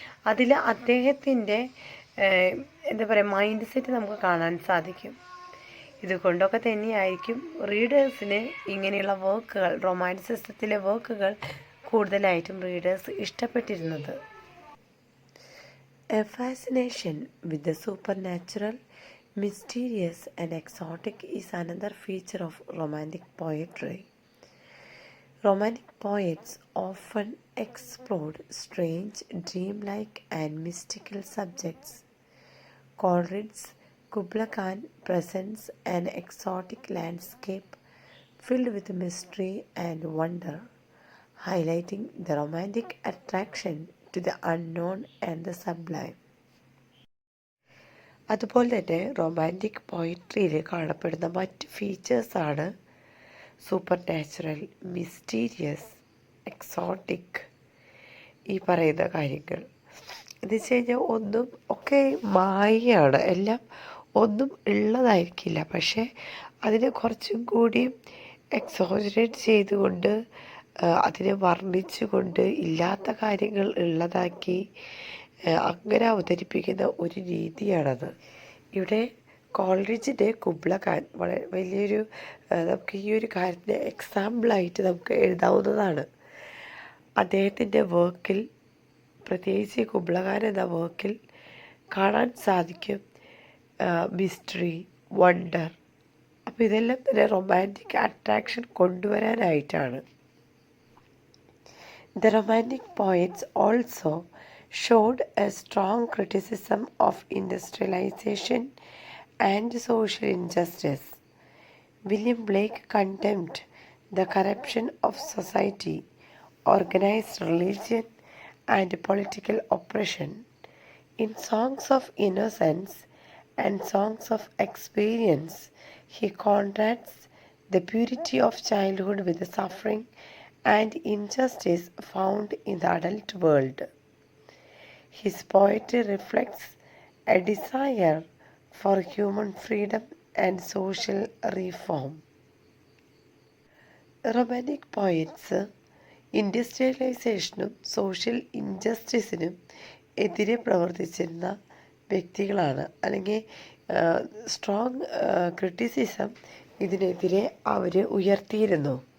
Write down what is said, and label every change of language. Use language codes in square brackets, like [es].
[ml] അതിൽ അദ്ദേഹത്തിൻ്റെ എന്താ പറയുക മൈൻഡ് സെറ്റ് നമുക്ക് കാണാൻ സാധിക്കും. ഇതുകൊണ്ടൊക്കെ തന്നെയായിരിക്കും റീഡേഴ്സിന് ഇങ്ങനെയുള്ള വർക്കുകൾ, റൊമാൻറ്റിസിസത്തിലെ വർക്കുകൾ കൂടുതലായിട്ടും readers ഇഷ്ടപ്പെട്ടിരുന്നത്. [en] A fascination with the supernatural, mysterious and exotic is another feature of romantic poetry. Romantic poets often explored strange, dreamlike and mystical subjects. Coleridge's Kubla Khan presents an exotic landscape filled with mystery and wonder, highlighting the romantic attraction to the unknown and the sublime. [ml] അതുപോലെ തന്നെ romantic പോയിട്രിയിൽ കാണപ്പെടുന്ന മറ്റ് ഫീച്ചേഴ്സാണ് super natural, mysterious, exotic, ഈ പറയുന്ന കാര്യങ്ങൾ. എന്ന് വെച്ച് കഴിഞ്ഞാൽ ഒന്നും ഒക്കെ മായയാണ്, എല്ലാം ഒന്നും ഉള്ളതായിരിക്കില്ല, പക്ഷേ അതിനെ കുറച്ചും കൂടി എക്സോജറേറ്റ് ചെയ്തുകൊണ്ട് അതിനെ വർണ്ണിച്ചുകൊണ്ട് ഇല്ലാത്ത കാര്യങ്ങൾ ഉള്ളതാക്കി അങ്ങനെ അവതരിപ്പിക്കുന്ന ഒരു രീതിയാണത്. ഇവിടെ കോൾറിഡ്ജിൻ്റെ കുബ്ല ഖാൻ വളരെ വലിയൊരു നമുക്ക് ഈ ഒരു കാര്യത്തിന് എക്സാമ്പിളായിട്ട് നമുക്ക് എഴുതാവുന്നതാണ്. അദ്ദേഹത്തിൻ്റെ വർക്കിൽ, പ്രത്യേകിച്ച് കുബ്ല ഖാൻ എന്ന വർക്കിൽ കാണാൻ സാധിക്കും മിസ്റ്ററി, വണ്ടർ. അപ്പോൾ ഇതെല്ലാം തന്നെ romantic attraction കൊണ്ടുവരാനായിട്ടാണ്. [en] The romantic poets also showed a strong criticism of industrialization and social injustice. William Blake condemned the corruption of society, organized religion, and political oppression. In Songs of Innocence and Songs of Experience, he contrasts the purity of childhood with the suffering and injustice found in the adult world. His poetry reflects a desire for human freedom and social reform. Romantic poets [ml] ഇൻഡസ്ട്രിയലൈസേഷനും social ഇൻജസ്റ്റിസിനും എതിരെ പ്രവർത്തിച്ചിരുന്ന വ്യക്തികളാണ്. അല്ലെങ്കിൽ strong criticism ഇതിനെതിരെ അവർ ഉയർത്തിയിരുന്നു.